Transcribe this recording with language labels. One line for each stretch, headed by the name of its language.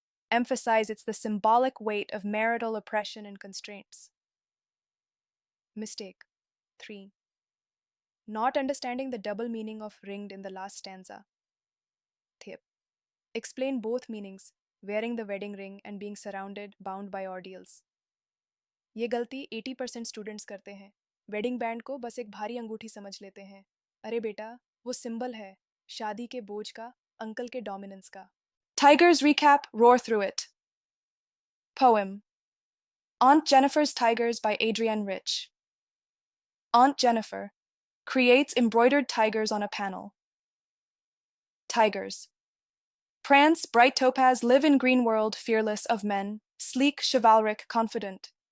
English: Emphasize it's the symbolic weight of marital oppression and constraints. Mistake 3. Not understanding the double meaning of ringed in the last stanza. Tip. Explain both meanings, wearing the wedding ring and being surrounded, bound by ordeals.
Hindi: ये गलती 80% students करते हैं. Wedding band को बस एक भारी अंगूठी समझ लेते हैं. अरे बेटा, वो सिंबल है, शादी के बोझ का, अंकल के डोमिनेंस का.
English: Tigers recap, roar through it. Poem. Aunt Jennifer's Tigers by Adrienne Rich. Aunt Jennifer creates embroidered tigers on a panel. Tigers. Prance, bright topaz, live in green world, fearless of men, sleek, chivalric, confident.